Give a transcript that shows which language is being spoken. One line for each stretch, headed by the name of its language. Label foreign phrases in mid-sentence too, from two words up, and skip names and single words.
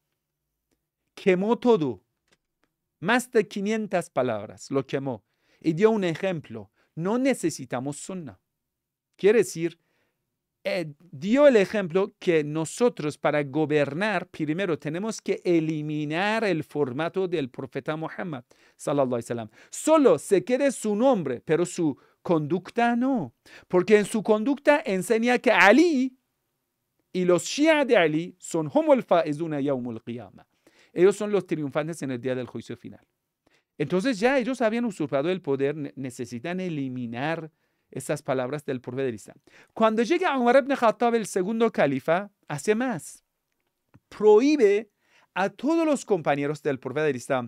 Spanish: Quemó todo, más de 500 palabras, lo quemó. Y dio un ejemplo, no necesitamos Sunnah. Quiere decir, dio el ejemplo que nosotros para gobernar, primero tenemos que eliminar el formato del profeta Muhammad,
Arabic: صلى الله عليه وسلم.
Spanish: Solo se quede su nombre, pero su conducta no. Porque en su conducta enseña que Ali y los Shia de Ali son
Arabic: هم الفائزون يوم القيامة.
Spanish: Ellos son los triunfantes en el día del juicio final. Entonces ya ellos habían usurpado el poder, necesitan eliminar esas palabras del profeta del Islam. Cuando llega Umar ibn Khattab, el segundo califa, hace más. Prohíbe a todos los compañeros del profeta del Islam.